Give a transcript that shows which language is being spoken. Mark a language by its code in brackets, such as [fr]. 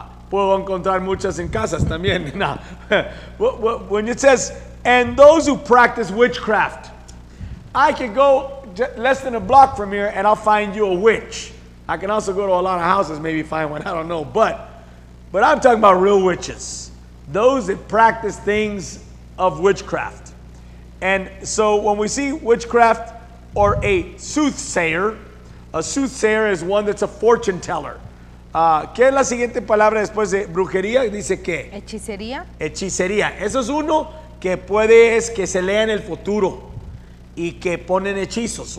[es] Puedo encontrar muchas en casas también. No. [en] When it says, and those who practice witchcraft, I can go less than a block from here and I'll find you a witch. I can also go to a lot of houses, maybe find one, I don't know. But I'm talking about real witches. Those that practice things of witchcraft. And so when we see witchcraft or a soothsayer is one that's a fortune teller. [es] ¿Qué es la siguiente palabra después de brujería? Dice ¿qué? Hechicería. Hechicería. Eso es uno que es que se lea en el futuro y que ponen hechizos.